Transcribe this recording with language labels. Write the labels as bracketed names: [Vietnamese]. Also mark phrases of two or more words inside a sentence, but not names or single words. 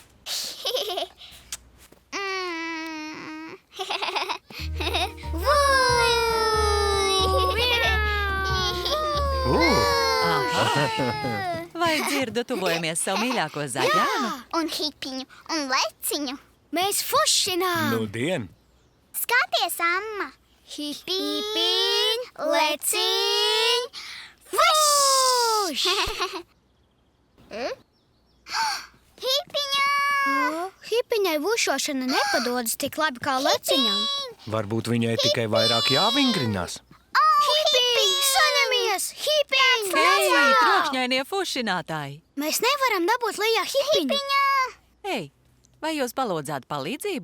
[Latvian] Vai dzirdu, tuvojamies savu mīļāko zaļānu? Un hipiņu un leciņu! Mēs fušinām! Nudien! Skaties, amma! Hipiņ, leciņ, fuš! Hipiņā! Hipiņai vušošana nepadodas tik labi kā leciņam. Varbūt viņai tikai vairāk jāvingrinās. Hipiņ, saņemies! Hipiņ! Ei, trokšņainie fušinātāji! Mēs nevaram dabūt lejā hipiņu. Ei, vai jūs palūdzāt palīdzību?